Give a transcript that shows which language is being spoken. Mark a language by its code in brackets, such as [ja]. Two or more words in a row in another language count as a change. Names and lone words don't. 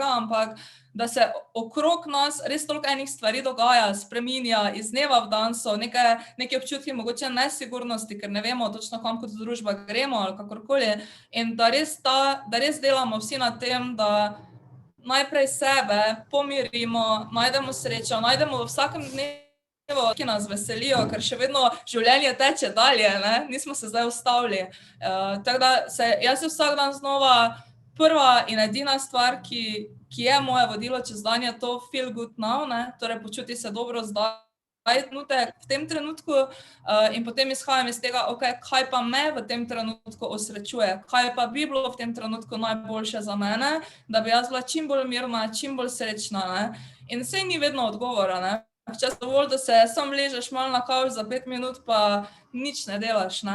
[sl] ampak da se okrog nas res toliko enih stvari dogaja, spreminja, iz dneva v dan so neke občutki mogoče nesigurnosti, ker ne vemo točno, kam kot družba gremo ali kakorkoli, in da res delamo vsi na tem, da najprej sebe pomirimo, najdemo srečo, najdemo v vsakem dnevu, ki nas veselijo, ker še vedno življenje teče dalje, ne? Nismo se zdaj ustavili. Tako da jaz se vsak dan znova, prva in edina stvar, ki je moje vodilo čez dan, je to [en] feel good now, [sl] ne? Torej počuti se dobro zdaj, v tem trenutku, in potem izhajam iz tega, okej, kaj pa me v tem trenutku osrečuje, kaj pa bi bilo v tem trenutku najboljše za mene, da bi jaz bila čim bolj mirna, čim bolj srečna, ne? In saj ni vedno odgovora, ne? Včasih dovolj, da se sam ležeš malo na kavč za 5 minut, pa nič ne delaš, ne?